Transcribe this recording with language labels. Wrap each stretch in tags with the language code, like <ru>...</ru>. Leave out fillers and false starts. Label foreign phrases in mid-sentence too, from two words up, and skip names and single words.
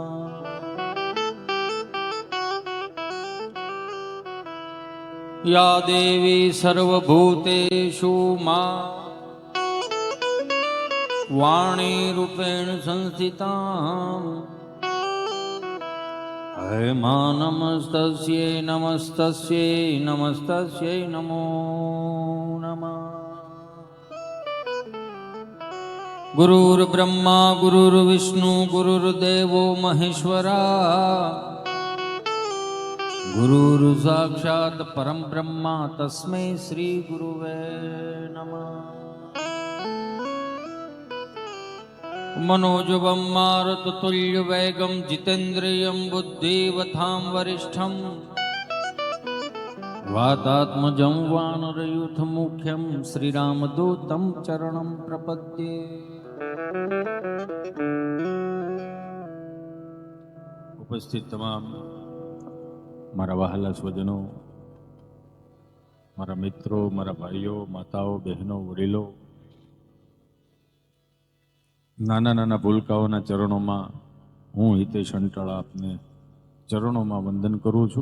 <sa>યા દેવી સર્વભૂતેષુ મા વાણીરૂપેણ સંસ્થિતા હે મા નમસ્તસ્યૈ નમસ્તસ્યૈ નમસ્તસ્યૈ નમો નમઃ. ગુરુર્બ્રહ્મા ગુરુર્વિષ્ણુ ગુરુર્દેવો મહેશ્વરા ગુરુર્ સાક્ષાત પરમ બ્રહ્મા તસ્મૈ શ્રી ગુરુવે નમઃ. मनोजवं मारुततुल्यवेगं जितेन्द्रियं बुद्धिवतां वरिष्ठं वातात्मजं वानरयूथमुख्यं श्रीरामदूतं चरणं प्रपद्ये.</sa> <gu>ઉપસ્થિત તમામ મારા વહાલા સ્વજનો, મારા મિત્રો, મારા ભાઈઓ, માતાઓ, બહેનો, વડીલો, નાના નાના ભૂલકાઓના ચરણોમાં હું હિતેશ અંટાળા આપને ચરણોમાં વંદન કરું છું.</gu>